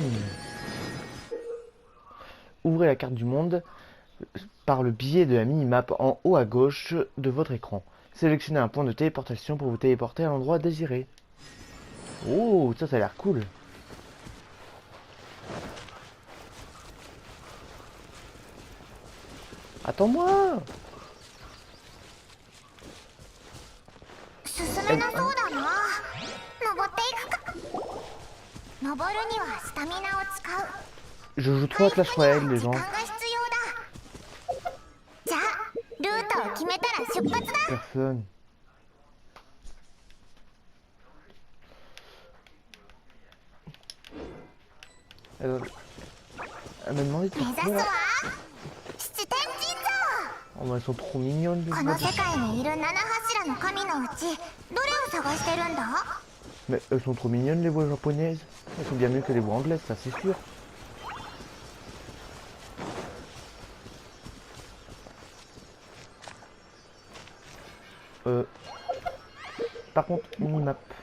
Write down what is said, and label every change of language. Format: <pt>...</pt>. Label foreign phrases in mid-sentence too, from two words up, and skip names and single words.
<fr>Ouvrez la carte du monde par le biais de la mini-map en haut à gauche de votre écran. Sélectionnez un point de téléportation pour vous téléporter à l'endroit désiré. Oh, ça a l'air cool. Attends-moi.</fr> <ja>進めなそうだな。登っていくか。登るにはスタミナを使う。</ja> <fr>Je joue trop à Clash Royale, les 時 gens.</fr> <ja>間が必要だ。じゃあルートを決めたら出発だ。</ja> <fr>Personne. Elle m'a demandé de 目 faire 指 quoi すわ là. 七天神 Oh, bah, elles sont trop mignonnes.</fr> <ja>像。この世界にいる七柱の神のうちどれを探してるんだ。</ja> <fr>Mais elles sont trop mignonnes les voix japonaises. Elles sont bien mieux que les voix anglaises, ça c'est sûr. Par contre, mini-map.</fr>